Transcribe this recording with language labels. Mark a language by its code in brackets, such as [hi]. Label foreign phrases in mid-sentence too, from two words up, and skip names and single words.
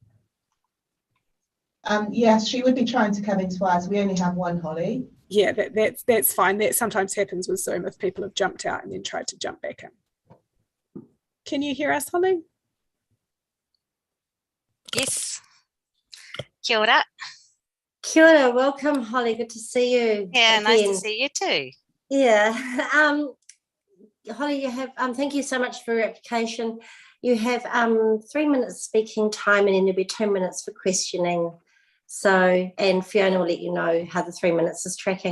[en] Yes, she would be trying to come in twice. We only have one Holly. Yeah, that's fine. That sometimes happens with Zoom if people have jumped out and then tried to jump back in. Can you hear us, Holly? Yes. [mi] Kia ora. Kia ora. [en] Welcome, Holly. Good to see you. Yeah, again. nice to see you too. Yeah. Holly, you have thank you so much for your application. You have 3 minutes speaking time, and then there'll be 2 minutes for questioning. So, and Fiona will let you know how the 3 minutes is tracking.